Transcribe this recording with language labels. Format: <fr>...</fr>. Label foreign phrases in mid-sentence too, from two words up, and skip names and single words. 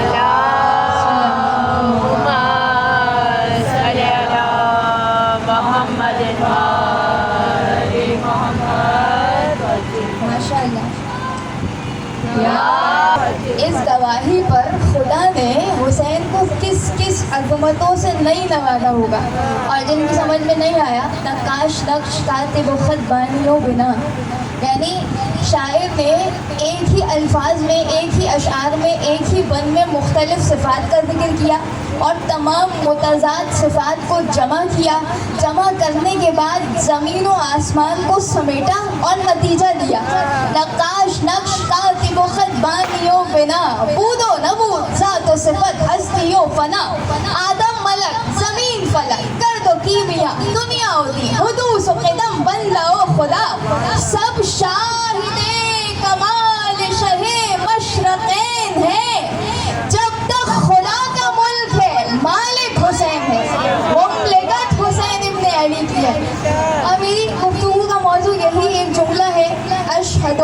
<ur>ماشاء اللہ۔ اس گواہی پر خدا نے حسین کو کس کس عظمتوں سے نہیں نوازا ہوگا، اور جن کی سمجھ میں نہیں آیا، نقاش نقش کاتب و خط بانیوں بنا، یعنی شاعر نے ایک ہی الفاظ میں، ایک ہی اشعار میں، ایک ہی بند میں مختلف صفات کا ذکر کیا اور تمام متضاد صفات کو جمع کیا، جمع کرنے کے بعد زمین و آسمان کو سمیٹا اور نتیجہ دیا۔ نقاش نقش کاتب و خط بانیوں بنا، بود و نبود ذات و صفت ہستی و فنا، آدم ملک زمین فلک گرد و کیمیا، دنیا و دی حدوث و قدم بندہ و خدا، سب شاہد کمال شہ مشرقین ہے، جب تک خدا کا ملک ہے مالک حسین ہے۔ مملکت حسین ابن علی کی ہے۔ اور میری گفتگو کا موضوع یہی ایک جملہ ہے، اشہدو۔</ur>